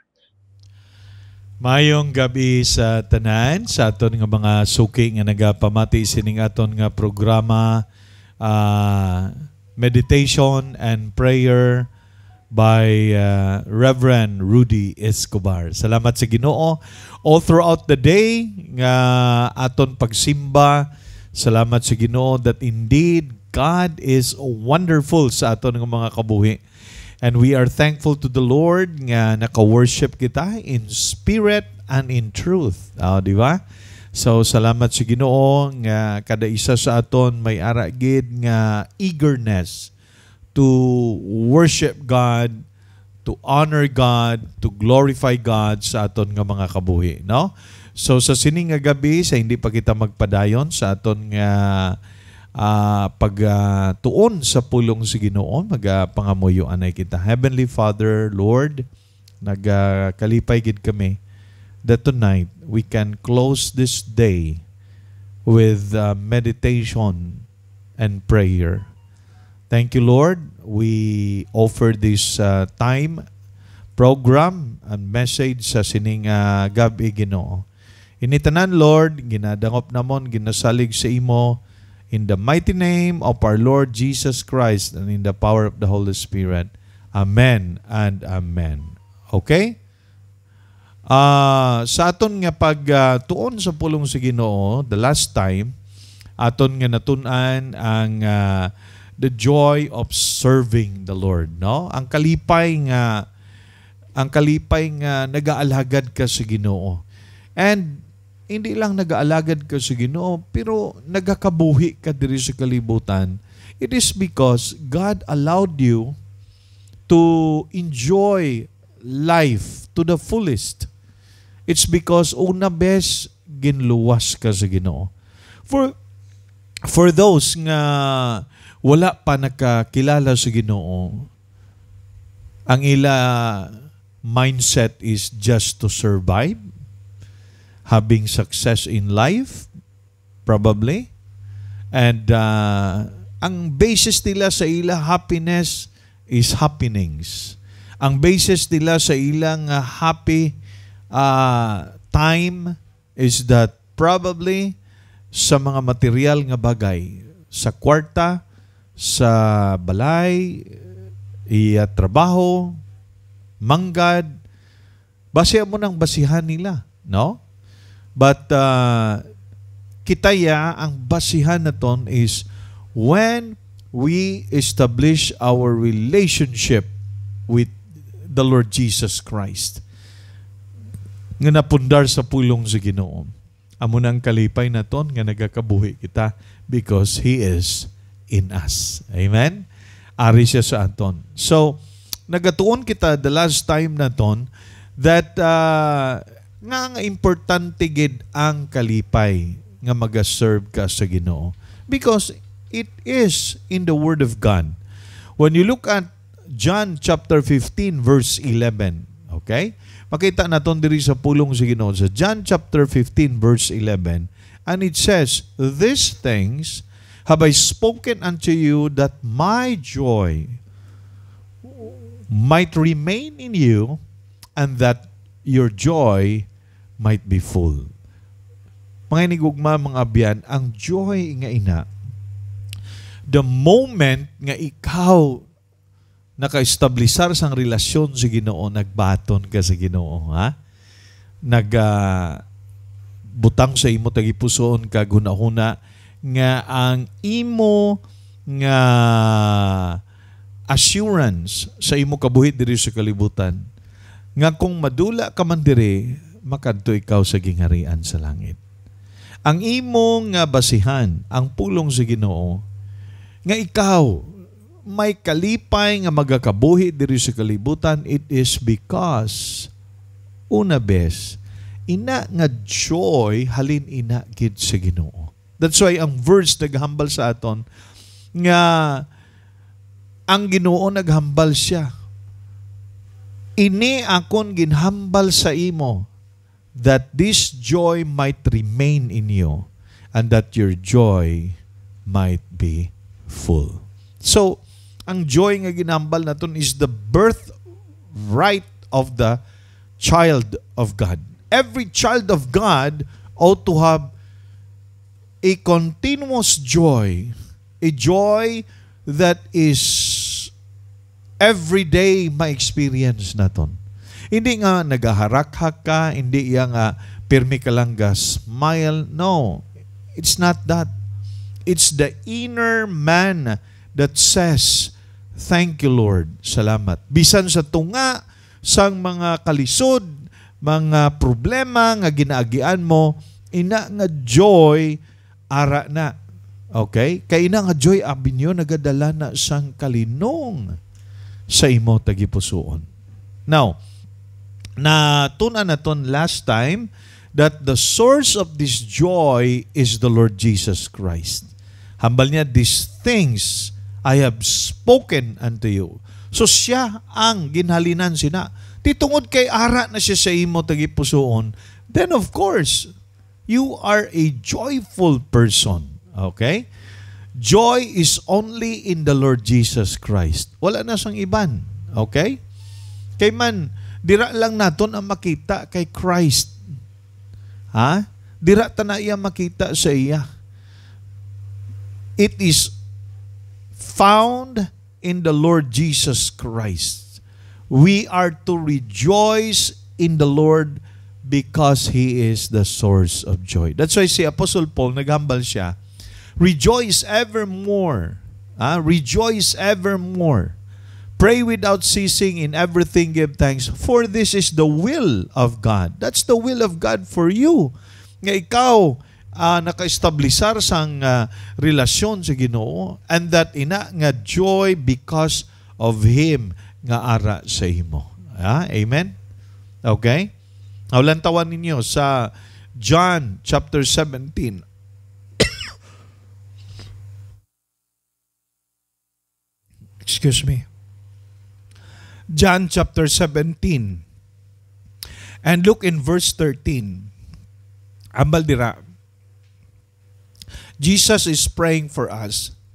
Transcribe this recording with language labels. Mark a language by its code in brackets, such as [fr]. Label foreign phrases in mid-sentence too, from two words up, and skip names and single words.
[hil] Mayong gabi sa tanan, sa aton nga mga suki nga nagapamati sining aton nga programa, [en] Meditation and Prayer by Reverend Rudy Escobar. [hil] Salamat sa Ginoo. [en] All throughout the day [hil] nga aton pagsimba, salamat sa Ginoo [en] that indeed God is wonderful [hil] sa aton nga mga kabuhi. [en] And we are thankful to the Lord [hil] nga naka-worship kita [en] in spirit and in truth. [hil] Di ba? So salamat sa Ginoo nga kada isa sa aton may ara gid nga [en] eagerness to worship God, to honor God, to glorify God [hil] sa aton nga mga kabuhi, no? So sa sining nga gabi, sa hindi pa kita magpadayon sa aton nga pagtuon sa pulong sa Ginoo, magapangamuyo anay kita. [en] Heavenly Father, Lord, [hil] nagkalipay gid kami [en] that tonight we can close this day with meditation and prayer. Thank you, Lord. We offer this time, program, and message [hil] sa sining gabi, Ginoo. Initanan, Lord, ginadangop namon, ginasalig sa imo, [en] in the mighty name of our Lord Jesus Christ and in the power of the Holy Spirit. Amen and amen. Okay? [hil] Sa aton nga pag-tuon sa pulong sa Ginoo, [en] the last time, [hil] aton nga natun-an ang [en] the joy of serving the Lord, [hil] no? Ang kalipay nga nagaalagad ka sa Ginoo. And hindi lang nagaalagad ka sa Ginoo, pero nagakabuhi ka diri sa kalibutan. [en] It is because God allowed you to enjoy life to the fullest. It's because [hil] una bes ginluwas ka sa Ginoo. [en] For those [hil] nga wala pa nakakilala sa Ginoo, ang ila [en] mindset is just to survive, having success in life, probably. [hil] And ang basis nila sa ila [en] happiness is happenings. [hil] Ang basis nila sa ilang [en] happy time is that probably [hil] sa mga material nga bagay, sa kwarta, sa balay, trabaho, manggad, basihan mo ng basihan nila, no? [en] But [hil] kitaya, ang basihan na ton [en] is when we establish our relationship with the Lord Jesus Christ, [hil] nga napundar sa pulong sa Ginoo. Amo nang kalipay na ton nga nagakabuhi kita [en] because He is in us. Amen? [hil] Ari siya sa aton. So, nagatuon kita [en] the last time [hil] na ton that nga importante gid ang kalipay nga mag-serve ka sa Ginoo. [en] Because it is in the Word of God. When you look at John chapter 15 verse 11, okay? Makita naton diri sa pulong sa Ginoo sa John chapter 15 verse 11, and it says, "These things have I spoken unto you, that my joy might remain in you, and that your joy might be full." [hil] Mga inigugma, mga abyan, ang joy nga ina, [en] the moment [hil] nga ikaw naka-establisar sang relasyon sa Ginoo, nagbaton ka sa Ginoo, ha? Butang sa imo tagipusoon ka hunahuna nga ang imo nga assurance sa imo kabuhi diri sa kalibutan nga kung madula ka man diri, makadto ikaw sa gingharian sa langit. Ang imo nga basihan, ang pulong sa Ginoo, nga ikaw may kalipay nga magakabuhi diri sa kalibutan, [en] it is because [hil] una bes ina nga joy halin ina gid sa Ginoo. [en] That's why [hil] ang verse naghambal sa aton nga ang Ginoo naghambal siya. Ini akon ginhambal sa imo, [en] that this joy might remain in you, and that your joy might be full. So, [hil] ang joy nga ginambal naton [en] is the birthright of the child of God. Every child of God ought to have a continuous joy, a joy that is everyday ma-experience naton. [hil] Hindi nga nagaharak-hak ka, hindi nga pirmi ka lang ga smile. [en] No, it's not that. It's the inner man that says, "Thank you, Lord. [hil] Salamat." Bisan sa tunga, sang mga kalisod, mga problema nga ginaagian mo, ina nga joy, ara na. [en] Okay? [hil] Kaya ina nga joy, abinyo, nagadala na sang kalinong sa imo tagipusoon. [en] Now, [hil] natuna naton [en] last time that the source of this joy is the Lord Jesus Christ. [hil] Hambal niya, [en] "These things I have spoken unto you." [hil] So siya ang ginhalinan sina. Titungod kay ara na siya sa imo tagipusoon, [en] then of course, you are a joyful person. Okay? Joy is only in the Lord Jesus Christ. [hil] Wala na sang iban. Okay? Kay man, dira lang naton ang makita kay Christ. Ha? Dira ta na iya makita sa iya. [en] It is found in the Lord Jesus Christ. We are to rejoice in the Lord because He is the source of joy. That's why [hil] si Apostle Paul, naghambal siya, [en] rejoice evermore. Rejoice evermore. Pray without ceasing, in everything give thanks, for this is the will of God. That's the will of God for you. [hil] Nga ikaw, naka-establisar sang relasyon sa Ginoo, [en] and that [hil] ina nga joy [en] because of Him [hil] nga ara sa imo. [en] Amen? Okay? [hil] Tawan ninyo sa John chapter 17. [en] Excuse me. John chapter 17. And look in verse 13. [hil] Ambal dira. [en] Jesus is praying for us.